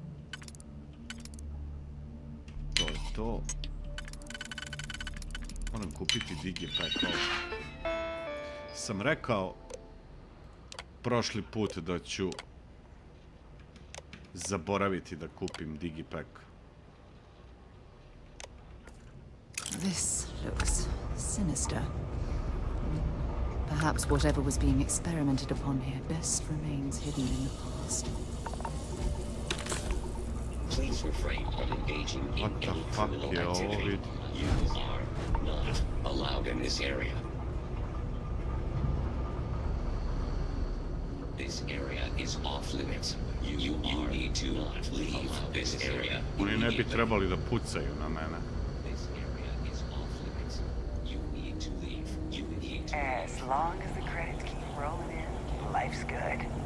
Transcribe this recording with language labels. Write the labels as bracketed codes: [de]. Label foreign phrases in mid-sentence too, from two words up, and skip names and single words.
[sr] To je to. Moram kupiti digipackova. Sam rekao prošli put da ću zaboraviti da kupim digipack. [en] This looks sinister. Perhaps whatever was being experimented upon here best remains hidden in the past. Please refrain from engaging in any criminal activity. You are not allowed in this area. This area is off limits. You need to not leave this area. [sr] Oni ne bi trebali da pucaju na mene. [en] This area is off limits. You need to leave. You need to As long as the credits keep rolling in, life's good.